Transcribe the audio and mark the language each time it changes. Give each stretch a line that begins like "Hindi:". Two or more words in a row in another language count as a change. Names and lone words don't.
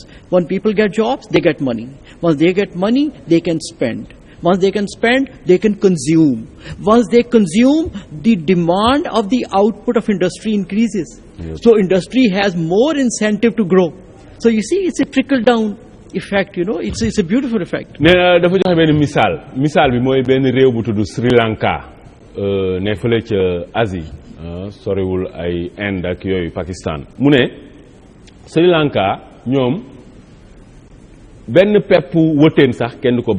English: When people get jobs, they get money. Once they get money, they can spend. Once they can spend, they can consume. Once they consume, the demand of the output of industry increases. Yes. So industry has more incentive to grow. So you see, it's a trickle-down effect, you know. It's a beautiful effect.
Wolof: nee na dafa joxe benn misaal bi mooy benn réew bu tudd Sri Lanka ne fële ca Asie soriwul ay Inde ak yooyu Pakistan mu ne Sri Lanka ñoom benn pepp wëteen sax kenn du ko